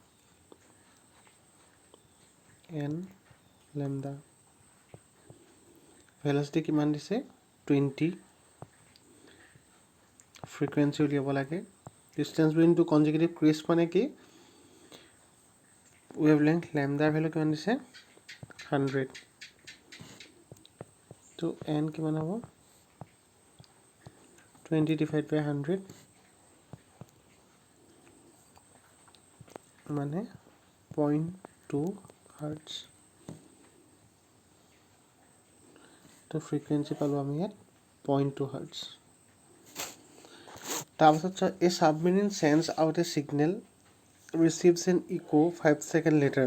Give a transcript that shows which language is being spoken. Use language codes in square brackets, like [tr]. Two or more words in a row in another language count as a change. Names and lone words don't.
[en] n lambda. [as] Velocity কিমান দিছে? 20. Frequency উলিয়াব লাগে. [en] Distance between two consecutive crests [as] মানে কি? [en] Wavelength lambda value [as] কিমান দিছে? 100. তো n কিমান হ'ব? [en] 20 divided by 100 মানে 0.2 hertz. [as] তো frequency পালো আমি ইয়াত 0.2 hertz. [en] তাৰপিছত a submarine sends out a signal, receives an echo 5 seconds later.